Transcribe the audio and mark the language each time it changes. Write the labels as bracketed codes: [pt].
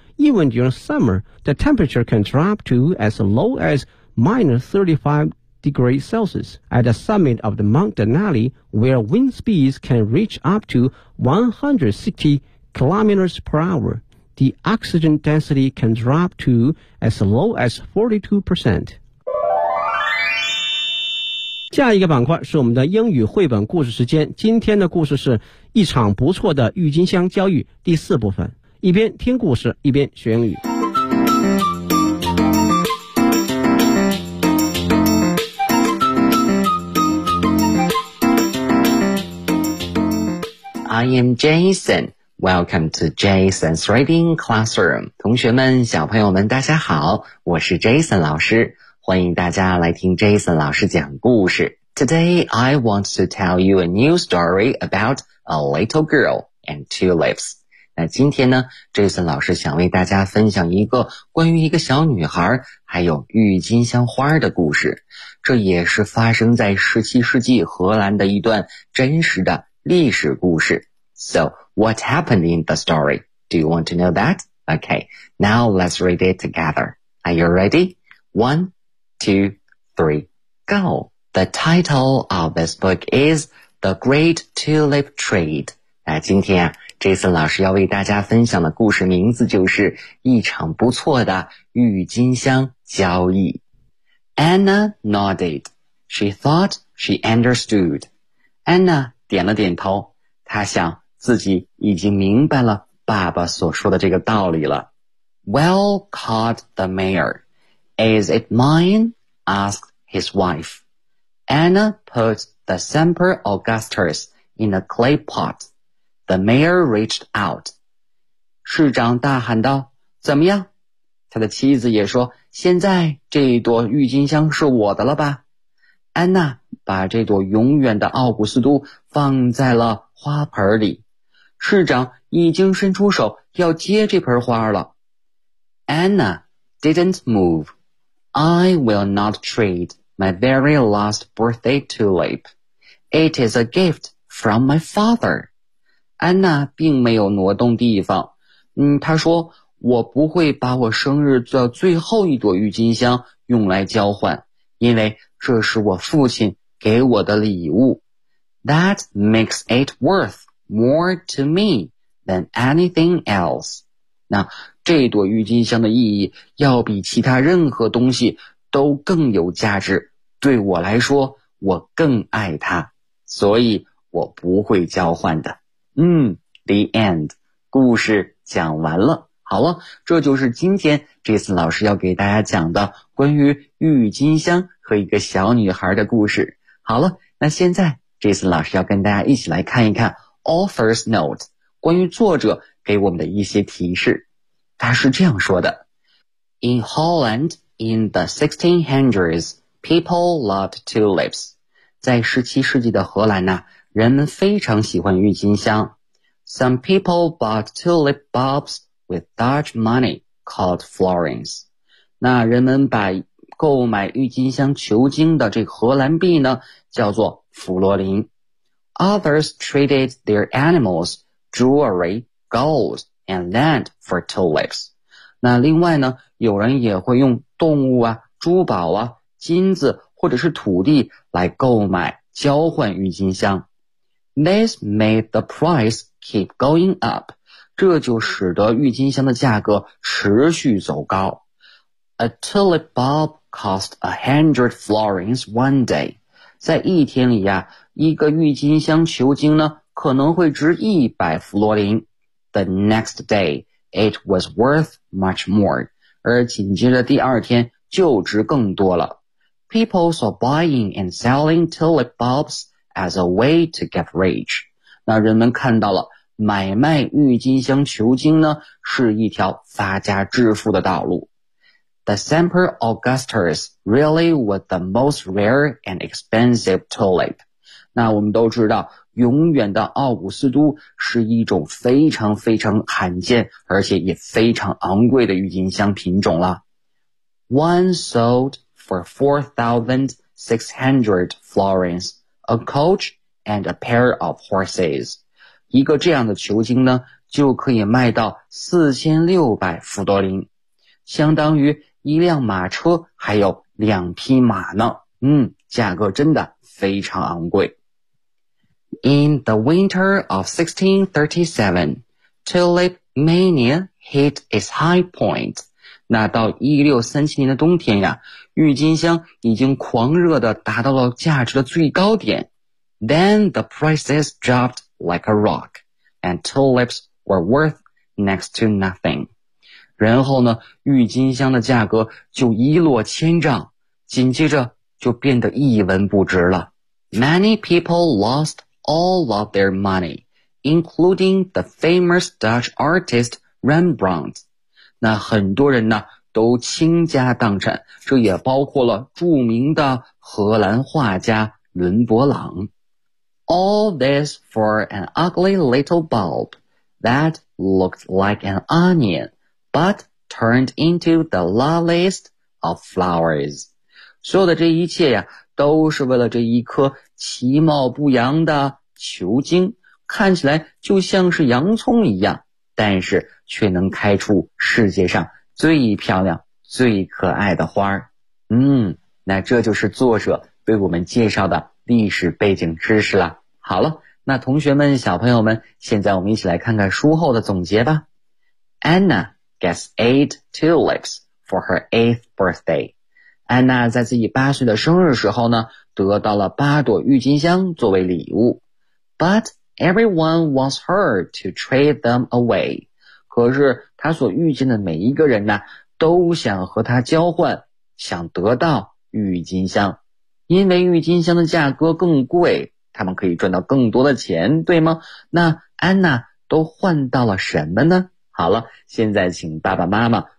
[en] Even during summer, the temperature can drop to as low as minus 35 degrees Celsius. At the summit of the Mount Denali, where wind speeds can reach up to 160 kilometers per hour, the oxygen density can drop to as low as 42%. [zh] 下一个板块是我们的英语绘本故事时间，今天的故事是一场不错的郁金香交易，第四部分，一边听故事一边学英语。 [en] I am Jason, welcome to Jason's Reading Classroom. [zh] 同学们小朋友们大家好，我是 Jason 老师，欢迎大家来听 Jason 老师讲故事。 [en] Today, I want to tell you a new story about a little girl and tulips. [zh] 那今天呢 ,Jason 老师想为大家分享一个关于一个小女孩还有郁金香花的故事。这也是发生在17世纪荷兰的一段真实的历史故事。 [en] So, what happened in the story? Do you want to know that? Okay, now let's read it together. Are you ready? One, two, three, go! The title of this book is The Great Tulip Trade. [zh] 那今天啊 ,Jason 老师要为大家分享的故事名字就是一场不错的郁金香交易。 [en] Anna nodded. She thought she understood. [zh] Anna 点了点头，她想自己已经明白了爸爸所说的这个道理了。 [en] Well, called the mayor. Is it mine? Asked his wife. Anna put the Semper Augustus in a clay pot. The mayor reached out. [zh] 市长大喊道，怎么样？他的妻子也说，现在这一朵郁金香是我的了吧。安娜把这朵永远的奥古斯都放在了花盆里，市长已经伸出手要接这盆花了。 [en] Anna didn't move. I will not treat my very last birthday tulip. It is a gift from my father. Anna [zh] 并没有挪动地方。她说，我不会把我生日的最后一朵郁金香用来交换，因为这是我父亲给我的礼物。 [en] That makes it worth more to me than anything else. [zh] 那这朵郁金香的意义要比其他任何东西都更有价值，对我来说我更爱它，所以我不会交换的。 [en] The end. [zh] 故事讲完了。好了，这就是今天这次老师要给大家讲的关于郁金香和一个小女孩的故事。好了，那现在这次老师要跟大家一起来看一看 [en] author's note， [zh] 关于作者给我们的一些提示。他是这样说的， [en] In Holland in the 1600s, people loved tulips. [zh] 在17世纪的荷兰呢，人们非常喜欢郁金香。 [en] Some people bought tulip bulbs with Dutch money called florins. [zh] 那人们把购买郁金香球茎的这个荷兰币呢叫做弗洛林。 [en] Others traded their animals, jewelry, gold and land for tulips. [zh] 那另外呢，有人也会用动物啊、珠宝啊、金子或者是土地来购买交换郁金香。 [en] This made the price keep going up. [zh] 这就使得郁金香的价格持续走高。 [en] A tulip bulbcost 100 florins one day. [zh] 在一天里啊，一个郁金香球茎呢可能会值100弗洛林。 [en] The next day, it was worth much more. [zh] 而紧接着第二天就值更多了。 [en] People saw buying and selling tulip bulbs as a way to get rich. [zh] 那人们看到了买卖郁金香球茎呢是一条发家致富的道路。 [en] The Semper Augustus really was the most rare and expensive tulip. [zh] 那我们都知道，永远的奥古斯都是一种非常非常罕见，而且也非常昂贵的郁金香品种了。 [en] One sold for 4,600 florins, a coach and a pair of horses. [zh] 一个这样的球茎呢，就可以卖到4,600弗多林，相当于一辆马车还有两匹马呢。价格真的非常昂贵。 [en] In the winter of 1637, tulip mania hit its high point. [zh] 那到1637年的冬天呀，郁金香已经狂热地达到了价值的最高点。 [en] Then the prices dropped like a rock, and tulips were worth next to nothing. [zh] 然后呢，郁金香的价格就一落千丈，紧接着就变得一文不值了。 [en] Many people lost all of their money, including the famous Dutch artist Rembrandt. [zh] 那很多人呢，都倾家荡产，这也包括了著名的荷兰画家伦勃朗。 [en] All this for an ugly little bulb that looked like an onion. But turned into the loveliest of flowers. [zh] 所有的这一切呀，都是为了这一颗其貌不扬的球茎，看起来就像是洋葱一样，但是却能开出世界上最漂亮、最可爱的花。那这就是作者为我们介绍的历史背景知识了。好了，那同学们、小朋友们，现在我们一起来看看书后的总结吧。 [en] Anna. Gets 8 tulips for her 8th birthday. [zh] 安娜在自己八岁的生日时候呢，得到了八朵郁金香作为礼物。 [en] But everyone wants her to trade them away. [zh] 可是她所遇见的每一个人呢，都想和她交换，想得到郁金香。因为郁金香的价格更贵，他们可以赚到更多的钱，对吗？那安娜都换到了什么呢？好了，现在请爸爸妈妈